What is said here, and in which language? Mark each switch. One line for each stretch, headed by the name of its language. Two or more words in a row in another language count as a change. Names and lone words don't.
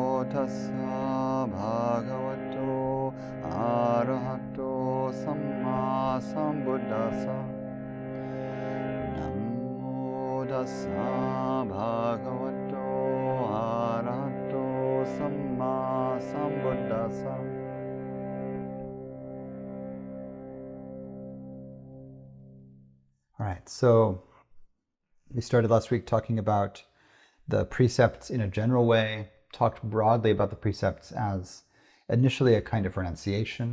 Pali: tassa bhagavato arahato samma sambuddhassa. Namo tassa bhagavato arahato samma sambuddhassa.
English: All right, so we started last week talking about the precepts in a general way, talked broadly about the precepts as initially a kind of renunciation.